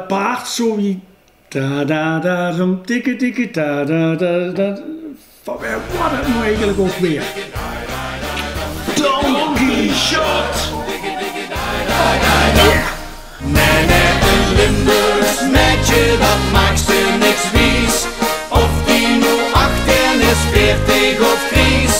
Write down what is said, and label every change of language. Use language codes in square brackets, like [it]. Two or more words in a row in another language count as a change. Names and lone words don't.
[nl] paard zo wie da da da dum dikke dikke da da da da. Van wat het nou eigenlijk ook weer? Don Quixote. Nee, nee, een Limburgs meidje, dat maakt ze niks wies. Of die nu 18 is, 40 of Fries.